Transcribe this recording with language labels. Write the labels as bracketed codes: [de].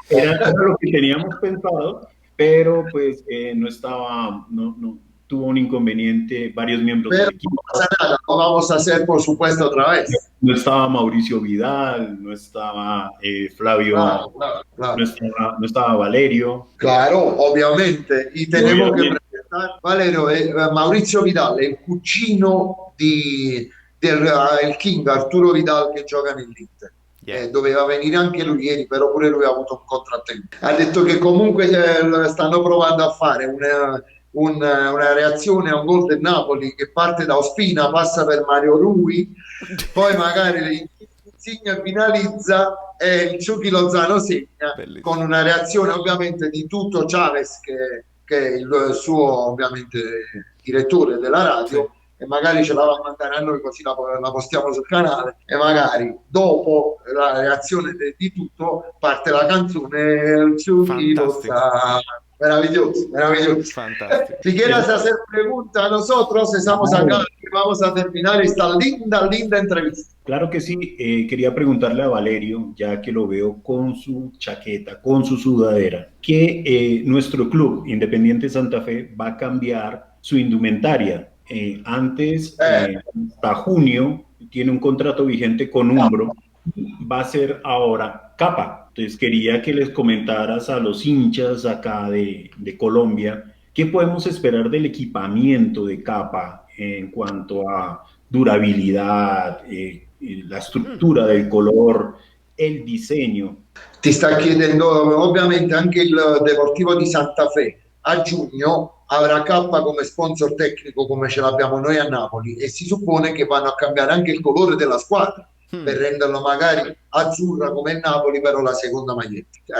[es] Era lo que teníamos pensado, pero pues no tuvo un inconveniente varios miembros del equipo. No pasa nada, lo vamos a hacer por supuesto otra vez. No estaba Mauricio Vidal, no estaba Flavio, claro. No estaba Valerio. Claro, obviamente. Y tenemos que presentar [it] Valerio, Maurizio Vidal, il cugino del King Arturo Vidal che gioca nell'Inter. Doveva venire anche lui ieri, però pure lui ha avuto un contrattempo. Ha detto che comunque stanno provando a fare una reazione a un gol del Napoli che parte da Ospina, passa per Mario Rui, poi magari Insigne finalizza e il Chucky Lozano segna. Bellissimo. Con una reazione ovviamente di Tuto Chavez che è il suo ovviamente direttore della radio, e magari ce la va a mandare a noi così la postiamo sul canale e magari dopo la reazione di tutto parte la canzone Chucky Loza. [es] Maravilloso, maravilloso. Fantástico. Si quieres hacer preguntas, nosotros estamos acá y vamos a terminar esta linda, linda entrevista. Claro que sí, quería preguntarle a Valerio, ya que lo veo con su chaqueta, con su sudadera, que nuestro club Independiente Santa Fe va a cambiar su indumentaria. Antes, hasta junio, tiene un contrato vigente con Umbro, va a ser ahora capa. Entonces quería que les comentaras a los hinchas acá de Colombia, ¿qué podemos esperar del equipamiento de capa en cuanto a durabilidad, la estructura del color, el diseño? [it] Ti sta chiedendo ovviamente anche il Deportivo di Santa Fe a giugno avrà K come sponsor tecnico come ce l'abbiamo noi a Napoli e si suppone che vanno a cambiare anche il colore della squadra per renderlo magari azzurra come il Napoli, però la seconda maglietta.